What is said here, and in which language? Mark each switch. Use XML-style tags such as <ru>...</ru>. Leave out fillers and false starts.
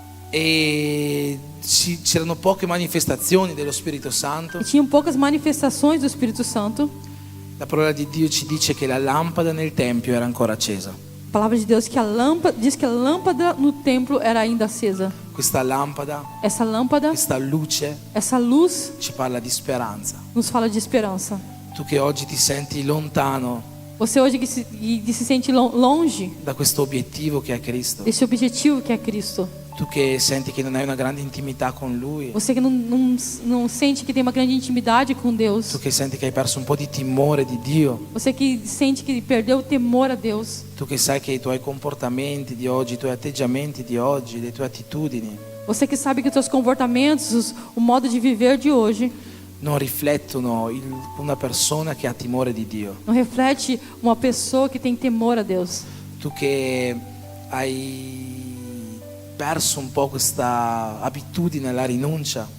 <it>e c'erano poche manifestazioni dello Spirito Santo,</it> <pt>e tinham poucas manifestações do Espírito Santo,</pt> <it>la parola di Dio ci dice che la lampada nel tempio era ancora accesa.</it> <pt>a palavra de Deus diz que a lâmpada no templo era ainda acesa.</pt> <it>Questa lampada,</it> <pt>Essa lâmpada,</pt> <it>questa luce</it> <pt>essa luz</pt> <it>ci parla di speranza.</it> <pt>nos fala de esperança.</pt> <it>Tu che oggi ti senti lontano</it> <pt>Você hoje que se sente longe</pt> <it>da questo obiettivo che è Cristo,</it> <pt>desse objetivo que é Cristo.</pt> <it>tu che senti che non hai una grande intimità con Lui,</it> <pt>Você que não sente que tem uma grande intimidade com Deus.</pt> <it>tu che senti che hai perso un po' di timore di Dio,</it> <pt>Você que sente que perdeu o temor a Deus.</pt> <it>tu che sai che i tuoi comportamenti di oggi, i tuoi atteggiamenti di oggi, le tue attitudini</it> <pt>Você que sabe que os seus comportamentos, o modo de viver de hoje,</pt> <it>non riflettono una persona che ha timore di Dio.</it> <pt>não reflete uma pessoa que tem temor a Deus.</pt> <it>Tu che hai perso un po' questa abitudine alla rinuncia,</it>